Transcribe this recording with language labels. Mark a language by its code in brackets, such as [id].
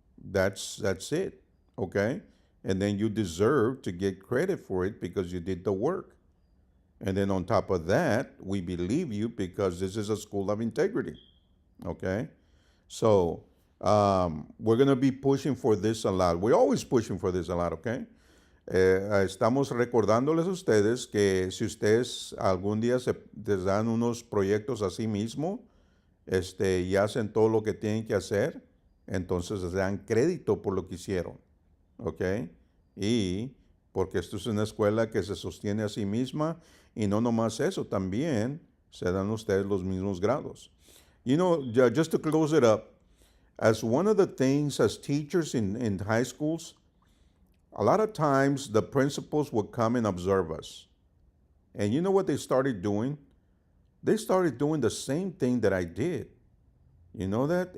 [en] That's it, okay? And then you deserve to get credit for it because you did the work. And then on top of that, we believe you because this is a school of integrity, okay? So we're going to be pushing for this a lot. We're always pushing for this a lot, okay? [es] Estamos recordándoles a ustedes que si ustedes algún día les dan unos proyectos a sí mismo, y hacen todo lo que tienen que hacer, entonces les dan crédito por lo que hicieron, ¿ok? Y porque esto es una escuela que se sostiene a sí misma, y no nomás eso, también se dan ustedes los mismos grados. [en] You know, just to close it up, as one of the things as teachers in high schools, a lot of times the principals would come and observe us. And you know what they started doing? They started doing the same thing that I did. You know that?